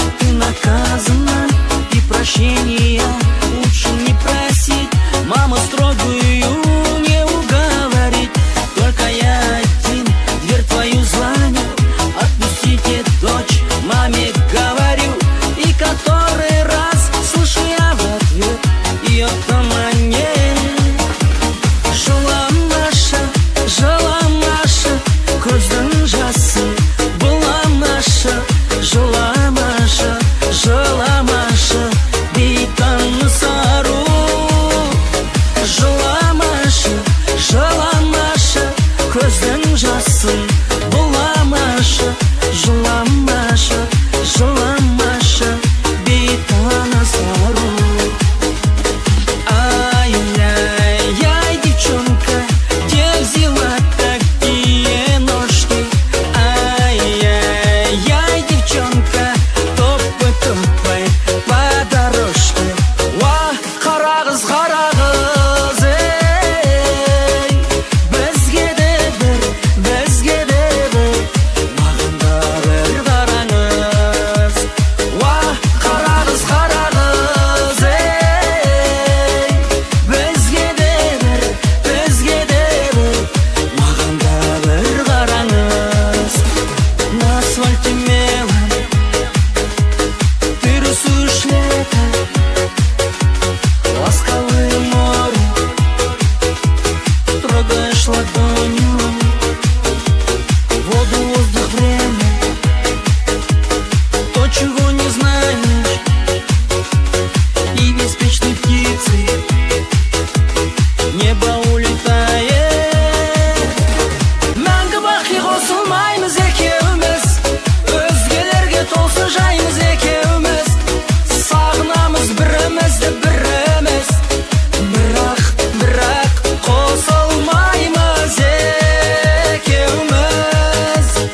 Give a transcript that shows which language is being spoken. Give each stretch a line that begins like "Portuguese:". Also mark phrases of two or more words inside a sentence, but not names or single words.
Russian: Ты наказана, и прощения лучше не просить. Мама строгую не уговорить, только я один дверь твою звоню. Отпустите дочь, маме говорю, и который раз слышу я в ответ её томанье.
Kazakh: Жыламашы, жыламашы, көздің жасы быламашы. Жыламашы, жыламашы, бейтаныс ару. Жыламашы, жыламашы, көздің жасы быламашы. Жыламашы, жыламашы, бейтаныс ару.
Russian: Ай-яй-яй, девчонка, где взяла такие ножки? Ай-яй-яй, девчонка, топай, топай по дорожке.
Kazakh: Уа, қара қыз, қара қыз, ей, бізге де бір, бізге де бір, маған да бір қараңыз. Уа, қара қыз, қара қыз, ей, бізге де бір, бізге де бір, маған да бір қараңыз.
Russian: На асфальте мелом ты рисуешь лето, ласковое море, трогаешь ладонью воду, воздух, время, то, чего не знаешь, и беспечной птицей небо улетает.
Kazakh: Мәңгі бақи қосылмаймыз екеуміз, өзгелерге толсын жайымыз екеуміз. Сағынамыз бірімізді, біріміз, бірақ, бірақ қосылмаймыз екеуміз.